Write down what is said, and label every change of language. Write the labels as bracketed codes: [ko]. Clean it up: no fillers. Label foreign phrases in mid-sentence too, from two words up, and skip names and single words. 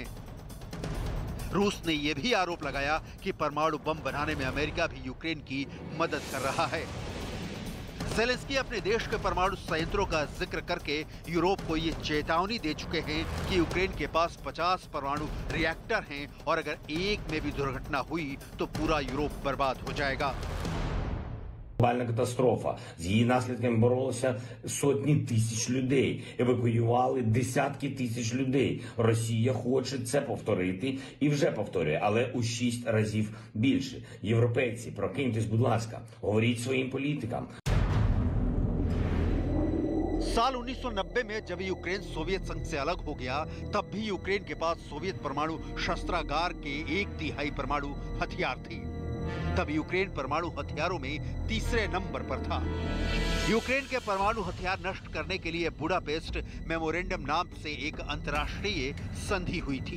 [hi] रूस ने यह भी आरोप लगाया कि परमाणु बम बनाने में अमेरिका भी यूक्रेन की मदद कर रहा है। ज़ेलेंस्की अपने देश के परमाणु संयंत्रों का जिक्र करके यूरोप को ये चेतावनी दे चुके हैं कि यूक्रेन के पास 50 परमाणु रिएक्टर हैं और अगर एक में भी दुर्घटना हुई तो पूरा यूरोप बर्बाद हो जाएगा। [uk] Глобальна катастрофа. З її наслідками боролися сотні тисяч людей. Евакуювали десятки тисяч людей. Росія хоче це повторити і вже повторює, але у 6 разів більше. Європейці, прокиньтесь, будь ласка. Говоріть своїм політикам. [hi] साल 1990 में जब यूक्रेन सोवियत संघ से अलग हो गया, तब भी यूक्रेन के पास सोवियत परमाणु शस्त्रागार के 1/3 परमाणु हथियार थे। तब यूक्रेन परमाणु हथियारों में तीसरे नंबर पर था। यूक्रेन के परमाणु हथियार नष्ट करने के लिए बुडापेस्ट मेमोरेंडम नाम से एक अंतर्राष्ट्रीय संधि हुई थी।